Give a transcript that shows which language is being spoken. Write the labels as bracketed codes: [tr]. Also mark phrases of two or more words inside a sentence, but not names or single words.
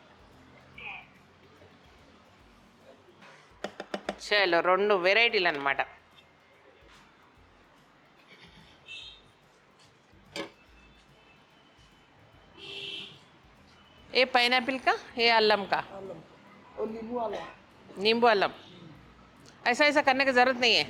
[te] చలో 2 వెరైటీలు అనమాట. [hi] ए पाइनएप्पल का ए अल्लम का और नींबू वाला नींबू अल्लम ऐसा ऐसा करने की ज़रूरत नहीं है.